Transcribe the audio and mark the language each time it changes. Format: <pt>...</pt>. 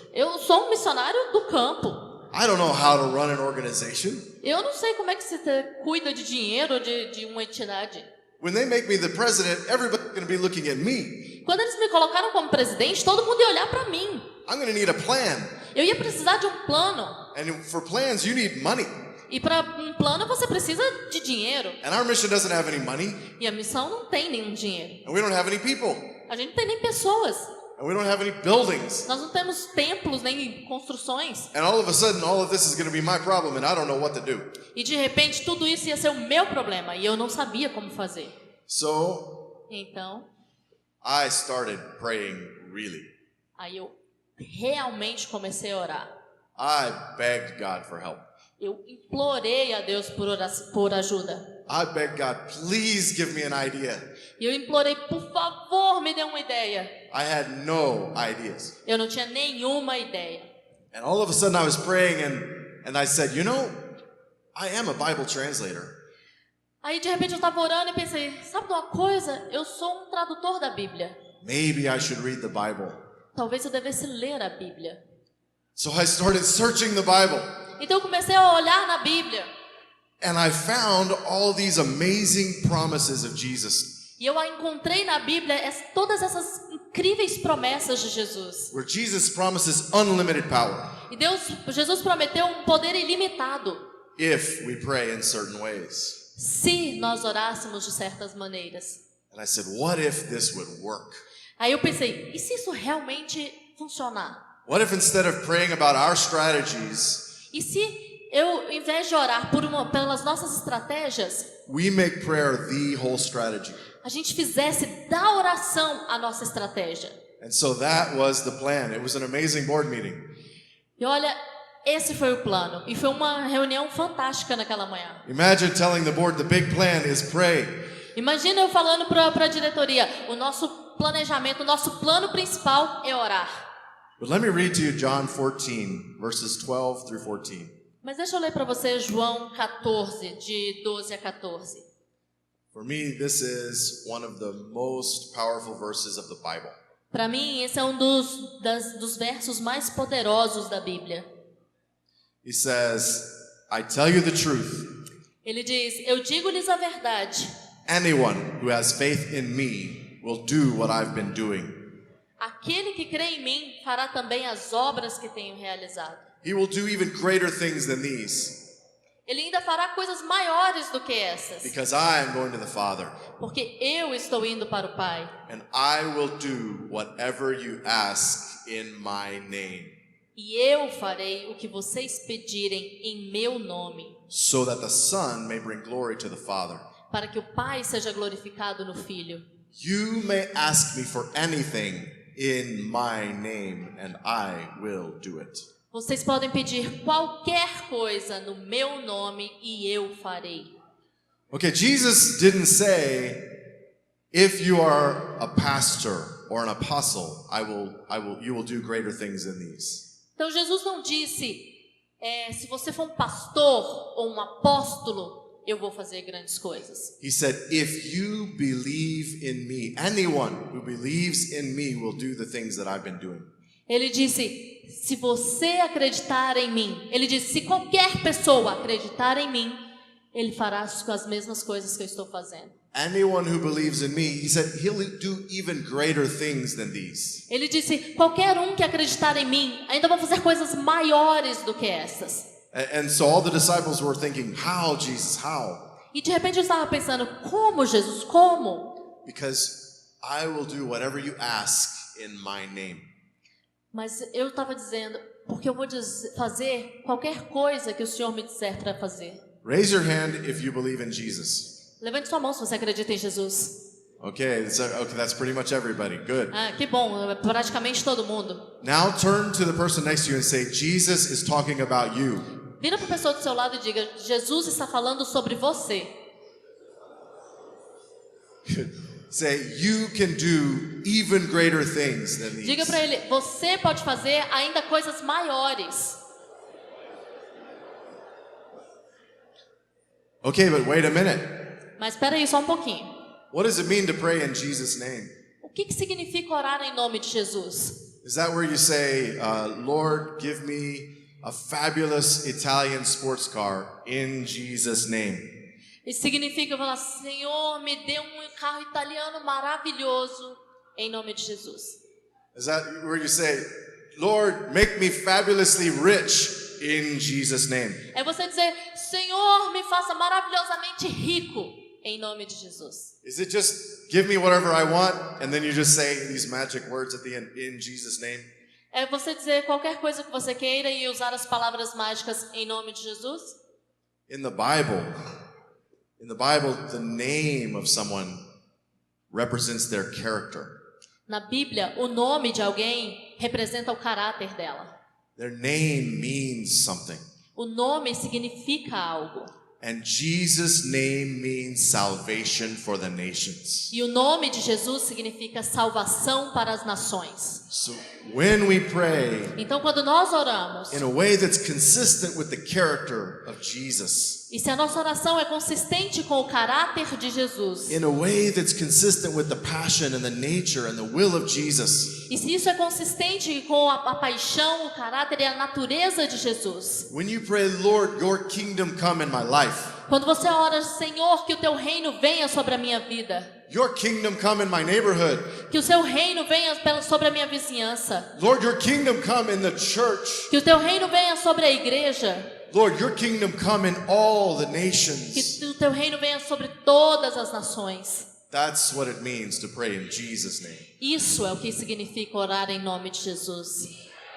<pt>Eu sou um missionário do campo.</pt> <en>I don't know how to run an organization.</en> <pt>Eu não sei como é que se cuida de dinheiro de uma entidade.</pt> <en>When they make me the president, everybody's going to be looking at me.</en> <pt>Quando eles me colocaram como presidente, todo mundo ia olhar para mim.</pt> <en>I'm going to need a plan.</en> <pt>Eu ia precisar de um plano.</pt> <en>And for plans, you need money.</en> <pt>E para um plano você precisa de dinheiro.</pt> <en>And our mission doesn't have any money.</en> <pt>E a missão não tem nenhum dinheiro.</pt> <en>And we don't have any people.</en> <pt>A gente não tem nem pessoas.</pt> <en>And we don't have any buildings.</en> <pt>Nós não temos templos nem construções.</pt> <en>And all of a sudden, all of this is going to be my problem and I don't know what to do.</en> <pt>E de repente tudo isso ia ser o meu problema e eu não sabia como fazer.</pt> <en>So,</en> <pt>Então,</pt> <en>I started praying really.</en> <pt>aí eu realmente comecei a orar.</pt> <en>I begged God for help.</en> <pt>Eu implorei a Deus por ajuda.</pt> <en>I begged God, please give me an idea.</en> <pt>E eu implorei, por favor, me dê uma ideia.</pt> <en>I had no ideas.</en> <pt>Eu não tinha nenhuma ideia.</pt> <en>And all of a sudden I was praying and I said, you know, I am a Bible translator.</en> <pt>Aí de repente eu estava orando e pensei, sabe de uma coisa? Eu sou um tradutor da Bíblia.</pt> <en>Maybe I should read the Bible.</en> <pt>Talvez eu devesse ler a Bíblia.</pt> <en>So I started searching the Bible.</en> <pt>Então eu comecei a olhar na Bíblia.</pt> <en>And I found all these amazing promises of Jesus.</en> <pt>E eu encontrei na Bíblia todas essas incríveis promessas de Jesus.</pt> <en>Where Jesus promises unlimited power</en> <pt>E Jesus prometeu um poder ilimitado</pt> <en>if we pray in certain ways.</en> <pt>se nós orássemos de certas maneiras.</pt> <en>And I said, what if this would work?</en> <pt>Aí eu pensei, e se isso realmente funcionar?</pt> <en>What if instead of praying about our strategies,</en> <pt>E se eu, em vez de orar pelas nossas estratégias,</pt> <en>we make prayer the whole strategy?</en> <pt>a gente fizesse da oração a nossa estratégia?</pt> <en>And so that was the plan. It was an amazing board meeting.</en> <pt>E olha, esse foi o plano. E foi uma reunião fantástica naquela manhã.</pt> <en>Imagine telling the board the big plan is pray.</en> <pt>Imagina eu falando para a diretoria, o nosso planejamento, o nosso plano principal é orar.</pt> <en>But let me read to you John 14, verses 12 through 14.</en> <pt>Mas deixa eu ler para você João 14, de 12 a 14.</pt> <en>For me, this is one of the most powerful verses of the Bible.</en> <pt>Para mim, esse é um dos versos mais poderosos da Bíblia.</pt> <en>He says, I tell you the truth.</en> <pt>Ele diz, eu digo-lhes a verdade.</pt> <en>Anyone who has faith in me will do what I've been doing.</en> <pt>Aquele que crê em mim fará também as obras que tenho realizado.</pt> <en>He will do even greater things than these,</en> <pt>Ele ainda fará coisas maiores do que essas,</pt> <en>because I am going to the Father,</en> <pt>porque eu estou indo para o Pai.</pt> <en>and I will do whatever you ask in my name,</en> <pt>E eu farei o que vocês pedirem em meu nome,</pt> <en>so that the Son may bring glory to the Father.</en> <pt>para que o Pai seja glorificado no Filho.</pt> <en>You may ask me for anything in my name, and I will do it.</en> <pt>Vocês podem pedir qualquer coisa no meu nome e eu farei.</pt> <en>Okay, Jesus didn't say, if you are a pastor or an apostle, you will do greater things than these.</en> <pt>Então Jesus não disse, se você for um pastor ou um apóstolo, eu vou fazer grandes coisas.</pt> <en>He said, if you believe in me, anyone who believes in me will do the things that I've been doing.</en> <pt>Ele disse, se você acreditar em mim, ele disse, se qualquer pessoa acreditar em mim, ele fará as mesmas coisas que eu estou fazendo.</pt> <en>Anyone who believes in me, he said, he'll do even greater things than these.</en> <pt>Ele disse, qualquer um que acreditar em mim, ainda vou fazer coisas maiores do que essas.</pt> <en>And so all the disciples were thinking, how, Jesus, how?</en> <pt>E de repente eu estava pensando, como Jesus, como?</pt> <en>Because I will do whatever you ask in my name.</en> <pt>Mas eu estava dizendo, porque eu vou fazer qualquer coisa que o Senhor me disser para fazer.</pt> <en>Raise your hand if you believe in Jesus.</en> <pt>Levante sua mão se você acredita em Jesus.</pt> <en>Okay, that's pretty much everybody. Good.</en> <pt>Ah, que bom, praticamente todo mundo.</pt> <en>Now turn to the person next to you and say, Jesus is talking about you.</en> <pt>Vira para a pessoa do seu lado e diga, Jesus está falando sobre você.</pt> <en>Say, you can do even greater things than these.</en> <pt>Diga para ele, você pode fazer ainda coisas maiores.</pt> <en>Okay, but wait a minute.</en> <pt>Mas espera aí só um pouquinho.</pt> <en>What does it mean to pray in Jesus' name?</en> <pt>O que significa orar em nome de Jesus?</pt> <en>Is that where you say, Lord, give me a fabulous Italian sports car in Jesus' name?</en> <pt>Isso significa falar, Senhor, me dê um carro italiano maravilhoso em nome de Jesus.</pt> <en>Is that where you say, Lord, make me fabulously rich in Jesus' name?</en> <pt>É você dizer, Senhor, me faça maravilhosamente rico em nome de Jesus.</pt> <en>Is it just give me whatever I want and then you just say these magic words at the end, in Jesus' name?</en> <pt>É você dizer qualquer coisa que você queira e usar as palavras mágicas em nome de Jesus?</pt> <en>In the Bible, the name of someone represents their character.</en> <pt>Na Bíblia, o nome de alguém representa o caráter dela.</pt> <en>Their name means something.</en> <pt>O nome significa algo.</pt> <en>And Jesus' name means salvation for the nations.</en> <pt>E o nome de Jesus significa salvação para as nações.</pt> <en>So when we pray</en> <pt>Então, quando nós oramos,</pt> <en>in a way that's consistent with the character of Jesus,</en> <pt>e se a nossa oração é consistente com o caráter de Jesus,</pt> <en>in a way that's consistent with the passion and the nature and the will of Jesus,</en> <pt>e se isso é consistente com a paixão, o caráter e a natureza de Jesus,</pt> <en>when you pray, Lord, your kingdom come in my life,</en> <pt>quando você ora, Senhor, que o teu reino venha sobre a minha vida,</pt> <en>your kingdom come in my neighborhood,</en> <pt>que o seu reino venha sobre a minha vizinhança,</pt> <en>Lord, your kingdom come in the church,</en> <pt>que o teu reino venha sobre a igreja,</pt> <en>Lord, your kingdom come in all the nations.</en> <pt>que o teu reino venha sobre todas as nações.</pt> <en>That's what it means to pray in Jesus' name.</en> <pt>Isso é o que significa orar em nome de Jesus.</pt>